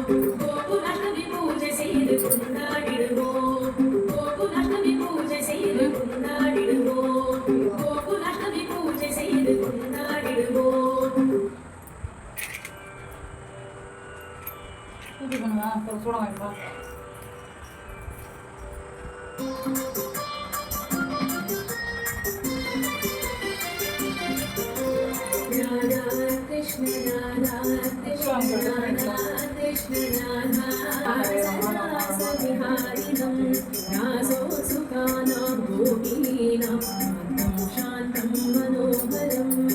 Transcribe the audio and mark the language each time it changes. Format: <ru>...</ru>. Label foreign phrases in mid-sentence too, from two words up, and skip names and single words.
<ta>கோகுலாஷ்டமி பூஜை செய்து கொண்டாடிடுவோம். கோகுலாஷ்டமி பூஜை செய்து கொண்டாடிடுவோம். கோகுலாஷ்டமி பூஜை செய்து கொண்டாடிடுவோம். இது பண்ணுவா அப்புறம் சூட வாங்கிப்பா.</ta> <sa>कृष्ण राधा कृष्ण राधा कृष्ण राधा रास विहारिणं रसो सुखानं गोपिनिनं मन्तं शान्तं मनोहरम्</sa>